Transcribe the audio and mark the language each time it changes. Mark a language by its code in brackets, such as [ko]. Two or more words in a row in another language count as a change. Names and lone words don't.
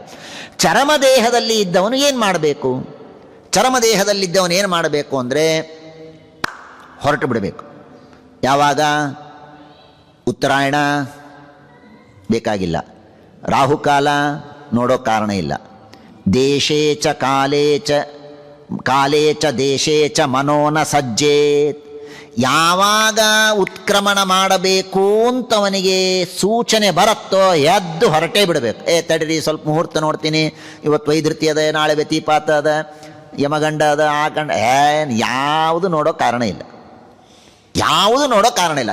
[kn] ಚರಮದೇಹದಲ್ಲಿ ಇದ್ದವನು ಏನು ಮಾಡಬೇಕು? ಚರಮದೇಹದಲ್ಲಿದ್ದವನು ಏನು ಮಾಡಬೇಕು ಅಂದರೆ ಹೊರಟು ಬಿಡಬೇಕು. ಯಾವಾಗ? ಉತ್ತರಾಯಣ ಬೇಕಾಗಿಲ್ಲ, ರಾಹುಕಾಲ ನೋಡೋ ಕಾರಣ ಇಲ್ಲ, [sa] ದೇಶೇ ಚ ಕಾಲೇ ಚ ದೇಶೇ ಚ ಮನೋನ ಸಜ್ಜೇತ್. [kn] ಯಾವಾಗ ಉತ್ಕ್ರಮಣ ಮಾಡಬೇಕು ಅಂತವನಿಗೆ ಸೂಚನೆ ಬರುತ್ತೋ ಎದ್ದು ಹೊರಟೇ ಬಿಡಬೇಕು. ತಡೀರಿ ಸ್ವಲ್ಪ ಮುಹೂರ್ತ ನೋಡ್ತೀನಿ, ಇವತ್ತು ವೈದ್ಯತಿ ಅದ, ನಾಳೆ ವ್ಯತಿಪಾತ ಅದ, ಯಮಗಂಡ ಅದ, ಆ ಗಂಡ, ಯಾವುದು ನೋಡೋ ಕಾರಣ ಇಲ್ಲ, ಯಾವುದು ನೋಡೋ ಕಾರಣ ಇಲ್ಲ.